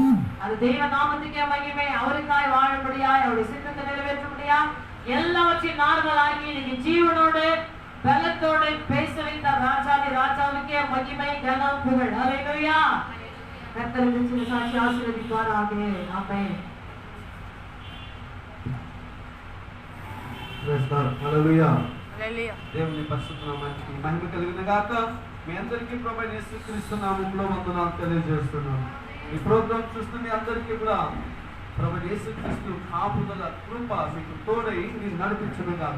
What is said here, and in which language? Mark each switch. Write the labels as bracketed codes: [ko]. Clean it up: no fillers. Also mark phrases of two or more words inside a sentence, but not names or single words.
[ta] அது தேவ நாமத்துக்கே மகிமை. அவருக்காய் வாழும்படியாய் அவருடைய சித்தத்தை நிறைவேற்றும்படியா எல்லாவற்றையும் நார்மல் ஆகி இன்னைக்கு ஜீவனோடு பலத்தோடு பேச வைத்த ராஜாவுக்கே மகிமை கனம் புகழ். ஹல்லேலூயா. கர்த்தருக்கு சின்ன சாட்சி ஆசீர்வதிப்பாராக. ஆமென். [te] హల్లెలూయా. దేవుని పరిశుద్ధ నామానికి మహిమ కలుగును గాక. మీ అందరికీ ప్రభువైన యేసుక్రీస్తు నామములో వందనాలు తెలియజేస్తున్నాను. ఈ ప్రోగ్రాం చూస్తున్న మీ అందరికీ కూడా ప్రభువైన యేసుక్రీస్తు కాపుదల కృప మీకు తోడై మీరు నడిపించును గాక.